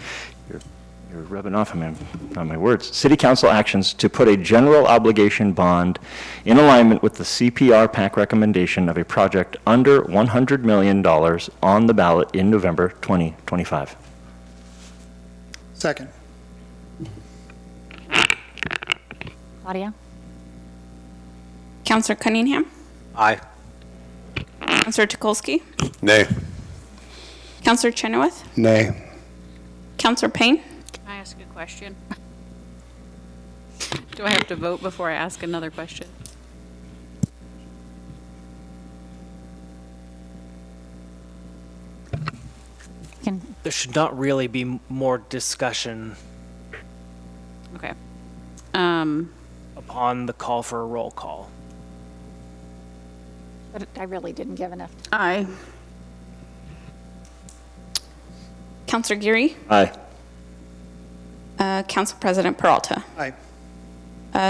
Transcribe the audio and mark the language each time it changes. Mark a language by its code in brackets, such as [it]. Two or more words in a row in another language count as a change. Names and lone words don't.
[en] You're rubbing off on my words. City council actions to put a general obligation bond in alignment with the CPR PAC recommendation of a project under $100 million on the ballot in November 2025. Second. Claudia. Councilor Cunningham? Aye. Councilor Tukolsky? Nay. Councilor Chenoweth? Nay. Councilor Payne? Can I ask a question? Do I have to vote before I ask another question? There should not really be more discussion Okay. upon the call for a roll call. But I really didn't give enough. Aye. Councilor Geary? Aye. Council President Peralta? Aye.